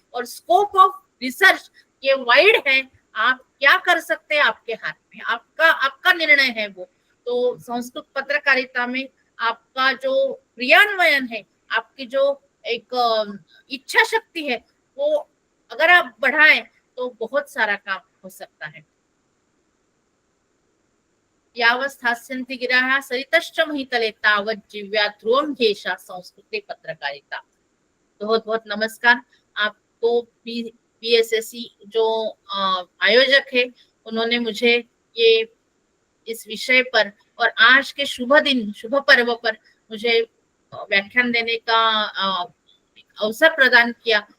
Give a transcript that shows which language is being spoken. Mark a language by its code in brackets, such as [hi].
[hi] और [en] scope of research [hi] ये wide है, आप क्या कर सकते हैं आपके हाथ में, आपका आपका निर्णय है वो। तो संस्कृत पत्रकारिता में आपका जो क्रियान्वयन है, आपकी जो एक इच्छा शक्ति है, वो अगर आप बढ़ाएं तो बहुत सारा काम हो सकता है। [sa] यावस्थास्यन्ति गिराः सरितश्च महितले तावत् जीव्या ध्रुवं ह्येषा संस्कृते पत्रकारिता। [hi] बहुत बहुत नमस्कार। आपको PSSC जो आयोजक है, उन्होंने मुझे ये इस विषय पर और आज के शुभ दिन, शुभ पर्व पर मुझे व्याख्यान देने का अवसर प्रदान किया।